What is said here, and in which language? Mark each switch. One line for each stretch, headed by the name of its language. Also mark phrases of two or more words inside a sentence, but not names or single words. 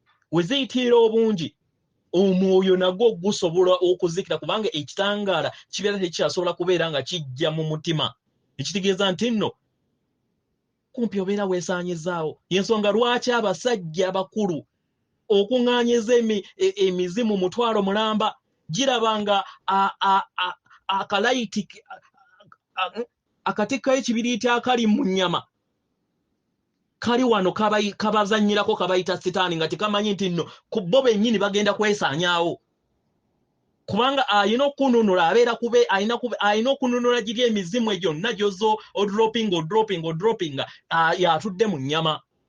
Ganda: We ziyitirira obungi, omwoyo nagwo gusobola okuzikira, kubanga ekitangaala kibeera tekyasobola kubeera nga kijja mu mutima. Ekitegeeza nti nno, kumpi obeera weesaanyizaawo. Y'ensonga lwaki abasajja abakulu okuŋŋaanyiza emi-, e-, emizimu mutwalo mulamba giraba nga a-, a-, a-, akalayiti ki-, a-, a-, a-, akatikko ekibiriiti akali mu nnyama kali wano kabayi-, kabazannyirako kabayita Setaani nga tekamanyi nti nno ku bo bennyini bagenda kwesaanyaawo. Kubanga ayina okununula, abeera kube-, ayina kube-, ayina okununula giri emizimu egyo gyonna gy'ozza odropinga, odropinga, odropinga, a-, yatudde mu nnyama.